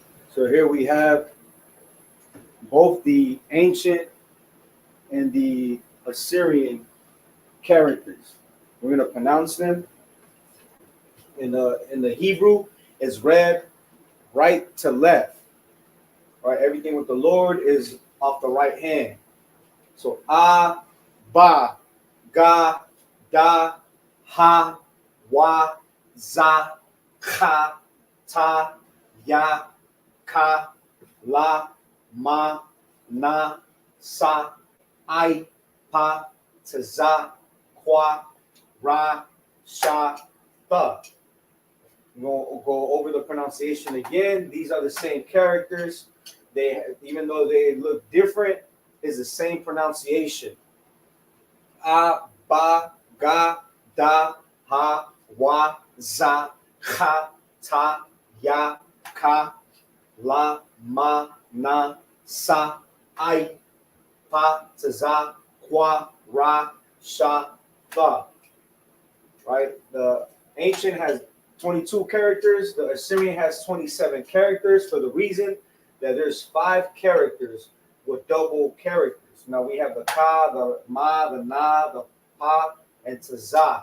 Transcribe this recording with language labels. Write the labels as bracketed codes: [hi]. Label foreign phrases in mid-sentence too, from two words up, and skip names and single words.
[en] So here we have both the ancient and the Assyrian characters. We're going to pronounce them. In the Hebrew, it's read right to left. Right, everything with the Lord is off the right hand. [he] So ba, ga, da, ha, wa, za, cha, ta, ya, ka, la, ma, na, sa, I, pa, za, kwa, ra, sha, tha. [en] We'll go over the pronunciation again. These are the same characters. They, even though they look different, is the same pronunciation. [he] Ba, ga, da, ha, wa, za, cha, ta, ya, ka, la, ma, na, sa, I, pa, za, kwa, ra, sha, tha. [en] Right? The ancient has 22 characters. The Assyrian has 27 characters for the reason that there's 5 characters with double characters. Now we have the ka, the ma, the na, the pa, and tza.